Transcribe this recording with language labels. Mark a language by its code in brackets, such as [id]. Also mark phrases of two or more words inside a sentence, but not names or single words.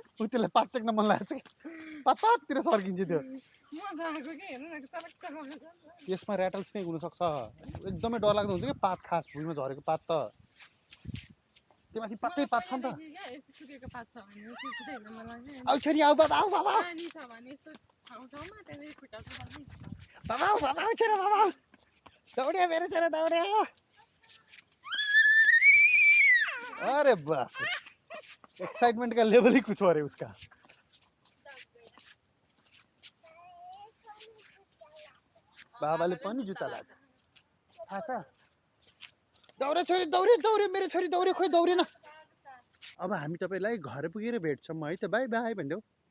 [ne] ऊ त्यसलाई पात टेक्न मन लागेको छ कि पाततिर सर्किन्छ त्यो यसमा [en] rattle snake [ne] हुनसक्छ एकदमै डरलाग्दो हुन्छ कि पात खास भुइँमा झरेको पात त त्यो माथि पातै पात छ नि त आऊ छोरी आऊ बाबा आऊ बाबा आऊ छोरा बाबा दौड्यो मेरो छोरा दौड्यो [hi] अरे बाप एक्साइटमेंट का लेवल ही कुछ और है उसका [ne] बाबाले पनि जुत्ता लाछ थाहा छ दौडे छोरी दौडे मेरो छोरी दौडे खोइ दौडेन अब हामी तपाईलाई घर पुगेर भेट्छौँ है त [en] bye bye [ne] भन्देऊ